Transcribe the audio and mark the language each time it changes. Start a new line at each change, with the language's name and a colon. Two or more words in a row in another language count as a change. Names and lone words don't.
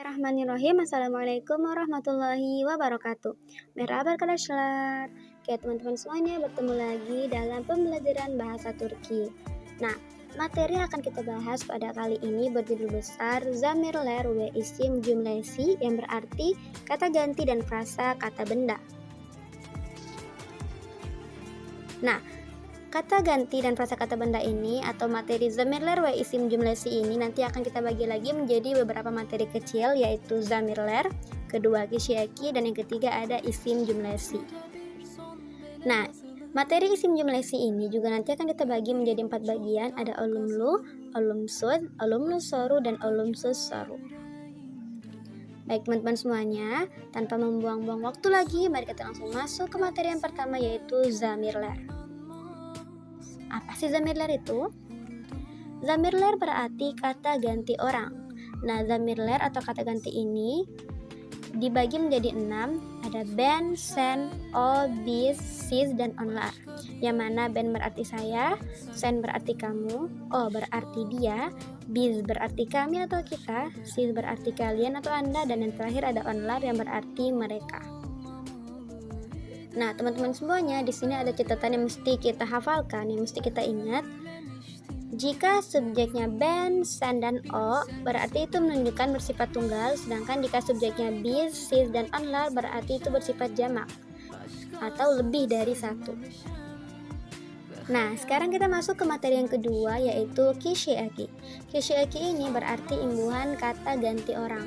Arabic: بسم الله الرحمن الرحيم. السلام عليكم ورحمة الله وبركاته.
Turkish: Merhaba arkadaşlar.
Indonesian: Oke teman-teman semuanya, bertemu lagi dalam pembelajaran bahasa Turki. Nah, materi yang akan kita bahas pada kali ini berjudul besar
Turkish: Zamirler ve isim cümlesi,
Indonesian: yang berarti kata ganti dan frasa kata benda. Nah, kata ganti dan frasa kata benda ini atau materi
Turkish: zamirler ve isim cümlesi
Indonesian: ini nanti akan kita bagi lagi menjadi beberapa materi kecil, yaitu zamirler, kedua kişi dan yang ketiga ada
Turkish: isim cümlesi.
Indonesian: Nah, materi
Turkish: isim cümlesi
Indonesian: ini juga nanti akan kita bagi menjadi 4 bagian, ada olumlu, olumsuz, olumlusoru, dan olumsussoru. Baik teman-teman semuanya, tanpa membuang-buang waktu lagi, mari kita langsung masuk ke materi yang pertama, yaitu zamirler. Apa sih zamirler itu? Zamirler berarti kata ganti orang. Nah, zamirler atau kata ganti ini dibagi menjadi 6.
Turkish: Ada ben, sen, o, bis, sis, dan onlar.
Indonesian: Yang mana ben berarti saya, sen berarti kamu, o berarti dia, bis berarti kami atau kita, sis berarti kalian atau anda, dan yang terakhir ada onlar yang berarti mereka. Nah, teman-teman semuanya, di sini ada catatan yang mesti kita hafalkan, yang mesti kita ingat. Jika subjeknya
Turkish: ben, sen,
Indonesian: dan o, berarti itu menunjukkan bersifat tunggal, sedangkan jika subjeknya
Turkish: bis, sis,
Indonesian: dan onlar berarti itu bersifat jamak atau lebih dari satu. Nah, sekarang kita masuk ke materi yang kedua, yaitu kişi. Kişi ini berarti imbuhan kata ganti orang.